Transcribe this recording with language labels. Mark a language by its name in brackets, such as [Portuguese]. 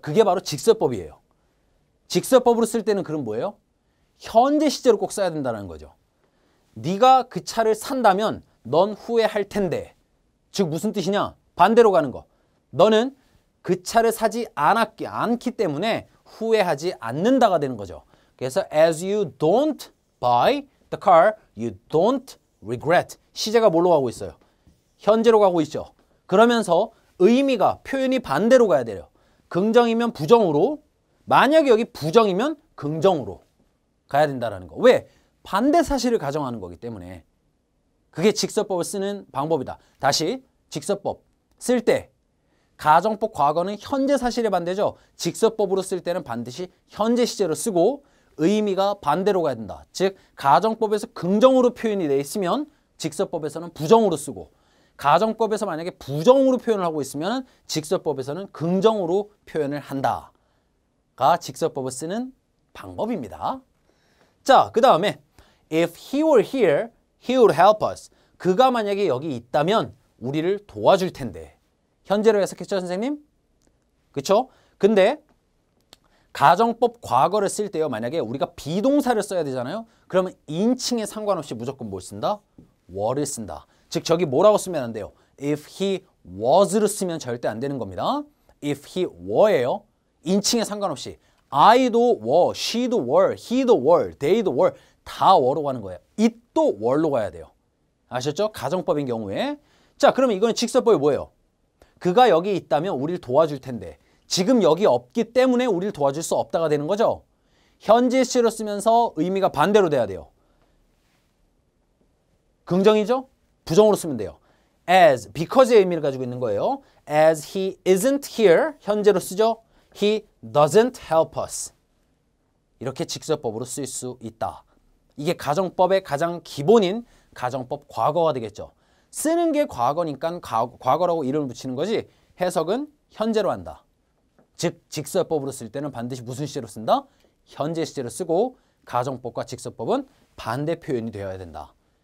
[Korean] 그게 바로 직설법이에요. 직설법으로 쓸 때는 그럼 뭐예요? 현재 시제로 꼭 써야 된다는 거죠. 네가 그 차를 산다면 넌 후회할 텐데. 즉 무슨 뜻이냐? 반대로 가는 거. 너는 그 차를 사지 않기 때문에 후회하지 않는다가 되는 거죠. 그래서 [English] as you don't buy the car, you don't regret. [Korean] 시제가 뭘로 가고 있어요? 현재로 가고 있죠. 그러면서 의미가 표현이 반대로 가야 돼요. 긍정이면 부정으로, 만약에 여기 부정이면 긍정으로 가야 된다는 거. 왜? 반대 사실을 가정하는 거기 때문에. 그게 직설법을 쓰는 방법이다. 다시 직설법 쓸 때 가정법 과거는 현재 사실의 반대죠. 직설법으로 쓸 때는 반드시 현재 시제로 쓰고 의미가 반대로 가야 된다. 즉 가정법에서 긍정으로 표현이 돼 있으면 직설법에서는 부정으로 쓰고 가정법에서 만약에 부정으로 표현을 하고 있으면 직설법에서는 긍정으로 표현을 한다가 직설법을 쓰는 방법입니다. 자, 그 다음에 [English] if he were here, he would help us. [Korean] 그가 만약에 여기 있다면 우리를 도와줄 텐데. 현재로 해석했죠, 선생님? 그쵸? 근데 가정법 과거를 쓸 때요. 만약에 우리가 비동사를 써야 되잖아요. 그러면 인칭에 상관없이 무조건 뭘 쓴다? were를 쓴다. 즉 저기 뭐라고 쓰면 안 돼요? [English] If he was [Korean] 를 쓰면 절대 안 되는 겁니다. [English] if he were예요. [Korean] 인칭에 상관없이 I도 were, she도 were, he도 were, they도 were 다 were로 가는 거예요. it도 were로 가야 돼요. 아셨죠? 가정법인 경우에. 자, 그러면 이거는 직설법이 뭐예요? 그가 여기 있다면 우리를 도와줄 텐데 지금 여기 없기 때문에 우리를 도와줄 수 없다가 되는 거죠. 현재 시제로 쓰면서 의미가 반대로 돼야 돼요. 긍정이죠? 부정으로 쓰면 돼요. as, because의 의미를 가지고 있는 거예요. [English] as he isn't here, [Korean] 현재로 쓰죠. [English] he doesn't help us. [Korean] 이렇게 직설법으로 쓸 수 있다. 이게 가정법의 가장 기본인 가정법 과거가 되겠죠. 쓰는 게 과거니까 과거라고 이름을 붙이는 거지 해석은 현재로 한다. 즉 직설법으로 쓸 때는 반드시 무슨 시제로 쓴다? 현재 시제로 쓰고 가정법과 직설법은 반대 표현이 되어야 된다.